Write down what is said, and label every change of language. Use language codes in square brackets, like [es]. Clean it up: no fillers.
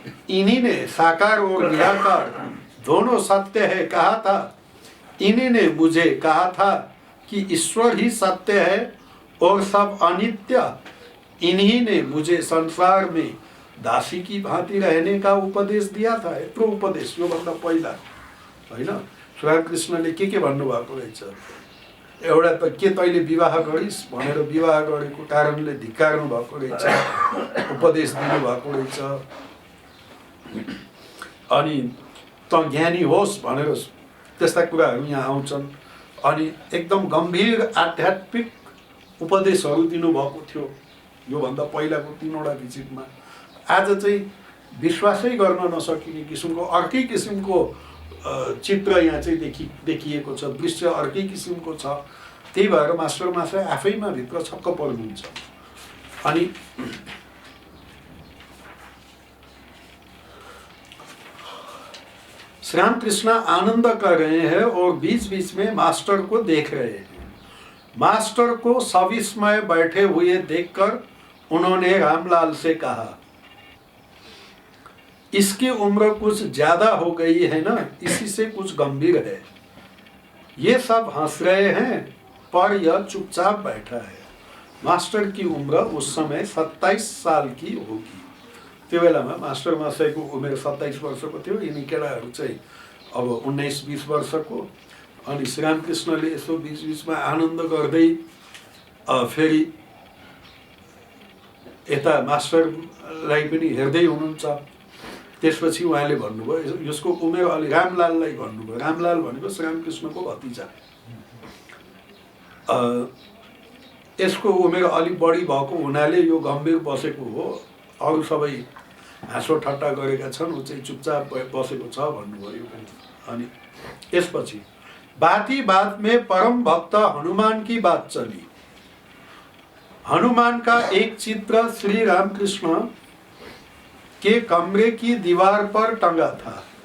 [hi] इन्हीं ने साकार और निराकार दोनों सत्य है कहा था। इन्हीं ने मुझे कहा था कि ईश्वर ही सत्य है और सब अनित्य। इन्हीं ने मुझे संसार में दासी की भांति रहने का उपदेश दिया था। [ne] यत्रो उपदेश यो भन्दा पहिला हैन श्रीरामकृष्णले के भन्नुभएको रहेछ। एउटा त के तैले विवाह गरिस् भनेर विवाह गरेको कारणले धिक्कार्नु भएको रहेछ, उपदेश दिनु भएको रहेछ। अनि त ज्ञानी होस् भनेर त्यस्ता कुराहरू यहाँ आउँछन्। अनि एकदम गम्भीर आध्यात्मिक उपदेशहरू दिनुभएको थियो। योभन्दा पहिलाको 3वटा भिजिटमा। आज चाहिँ विश्वासै गर्न नसकिने किसिमको अर्कै किसिमको चित्र यहाँ चाहिँ देखिएको छ, दृश्य अर्कै किसिमको छ। त्यही भएर मास्टर महाशय आफैमा भित्र छक्क पर्नुहुन्छ। [hi] अनि श्री रामकृष्ण आनंद कर रहे हैं और बीच बीच में मास्टर को देख रहे हैं। मास्टर को सविस्मय बैठे हुए देखकर उन्होंने रामलाल से कहा, इसकी उम्र कुछ ज्यादा हो गई है ना, इसी से कुछ गंभीर है। ये सब हंस रहे हैं पर यह चुपचाप बैठा है। मास्टर की उम्र उस समय 27 साल की होगी। [ne] त्यो बेलामा मास्टर महाशयको उमेर 27 वर्षको थियो, यिनी केटाहरू चाहिँ अब 19-20 वर्षको। अनि श्री रामकृष्णले यसो बीचबीचमा आनन्द गर्दै फेरि यता मास्टरलाई पनि हेर्दै हुनुहुन्छ। त्यसपछि उहाँले भन्नुभयो, यसको उमेर अलि रामलाललाई भन्नुभयो। रामलाल भनेको श्री रामकृष्णको भतिजा। यसको उमेर अलिक बढी भएको हुनाले यो गम्भीर बसेको हो, अरू सबै हाँसो ठट्टा गरेका छन्, ऊ चाहिँ चुपचाप बसेको छ भन्नुभयो पनि। अनि यसपछि [hi] बात ही बात में परम भक्त हनुमान की बात चली। हनुमान का एक चित्र श्री रामकृष्ण के कमरे की दीवार पर टंगा था।